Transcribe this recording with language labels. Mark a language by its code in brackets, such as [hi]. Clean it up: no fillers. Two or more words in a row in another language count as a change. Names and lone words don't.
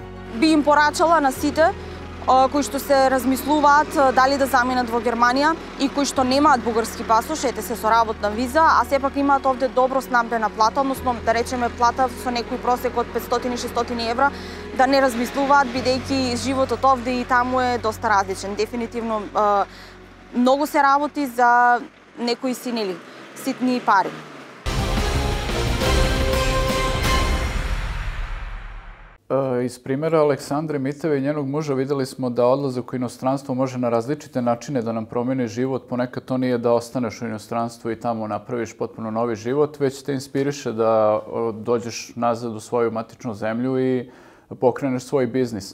[mk] Би им порачала на сите кои што се размислуваат дали да заминат во Германија и кои што немаат бугарски пасош, ете се со работна виза, а сепак имаат овде добро снабдена плата, односно да речеме плата со некој просек од 500-600 евра, да не размислуваат бидејќи животот овде и таму е доста различен. Дефинитивно многу се работи за некои ситни пари. [sr] Iz primjera Aleksandre Miteve i njenog muža videli smo da odlazak u inostranstvo može na različite načine da nam promijeni život. Ponekad to nije da ostaneš u inostranstvu i tamo napraviš potpuno novi život, već te inspiriše da dođeš nazad u svoju matičnu zemlju i pokreneš svoj biznis.